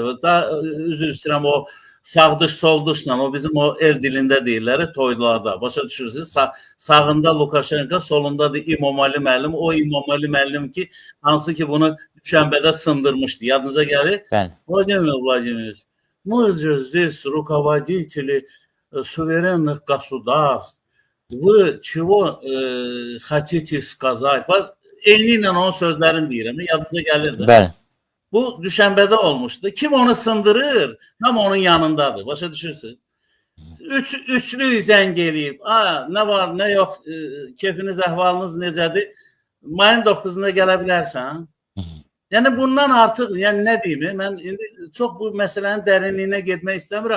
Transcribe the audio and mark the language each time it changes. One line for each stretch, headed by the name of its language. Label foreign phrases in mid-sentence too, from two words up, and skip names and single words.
Azerbaijani: Üzr istəyirəm, o sağdış solduşla, o bizim o el dilində deyirlər, toylarda. Başa düşürsünüz? Sağında Lukashenko, solunda da İmamali müəllim. O İmamali müəllim ki, hansı ki bunu Düşənbədə sındırmışdı. Yadınıza gəlir? Bəli.
Russian: Vladimir Vladimirovич, мы же здесь руководители суверенных государств. Вы чего хотите сказать?
Azerbaijani: Eyni ilə onun sözlərini deyirəm. Yadınıza gəlir də. Bəli. Bu Düşənbədə olmuşdu. Kim onu sındırır, tam onun yanındadır. Başa düşürsünüz? Üçlü zəng eləyib. Nə var, nə yox, keyfiniz, əhvalınız necədir? Mayın 9-unda gələ bilərsən. Yəni bundan artıq, yəni nə deyim, mən indi çox bu məsələnin dərinliyinə getmək istəmirəm.